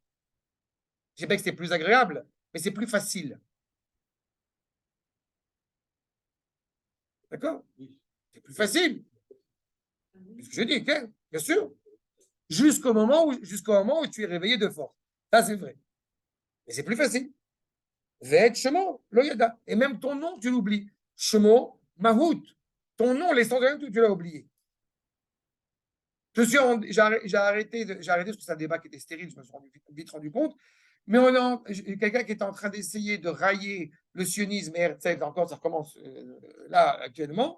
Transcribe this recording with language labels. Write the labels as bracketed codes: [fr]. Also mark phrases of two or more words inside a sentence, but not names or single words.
[fr] Je ne sais pas que c'est plus agréable, mais c'est plus facile. D'accord? C'est plus facile. C'est ce que je dis, bien sûr. jusqu'au moment où tu es réveillé de force. Ça, c'est vrai. Mais c'est plus facile. [he] ואת שמו, לא ידע. [fr] Et même ton nom, tu l'oublies. [he] שמו, מהות. [fr] Ton nom, l'essentiel, tu l'as oublié. J'ai arrêté parce que c'est un débat qui était stérile, je me suis vite rendu compte. Mais quelqu'un qui est en train d'essayer de railler le sionisme et Herzl, encore, ça recommence là actuellement.